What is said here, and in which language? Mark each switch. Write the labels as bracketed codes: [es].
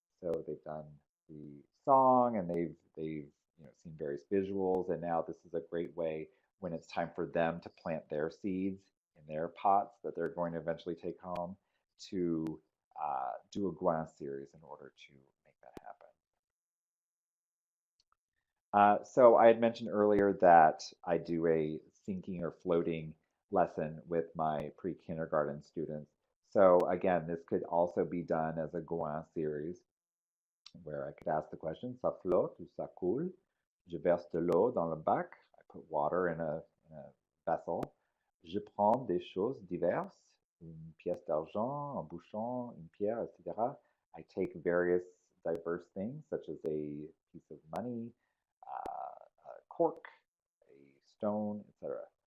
[en] So they've done the song, and they've seen various visuals, and now this is a great way when it's time for them to plant their seeds in their pots that they're going to eventually take home to do a Gouin series in order to make that happen. So I had mentioned earlier that I do a sinking or floating lesson with my pre-kindergarten students. So again, this could also be done as a Gouin series where I could ask the question, [fr] ça flotte ou ça coule? Je verse de l'eau dans le bac. [en] I put water in a vessel. [fr] Je prends des choses diverses, une pièce d'argent, un bouchon, une pierre, etc. [en] I take various diverse things, such as a piece of money, a cork, a stone, etc.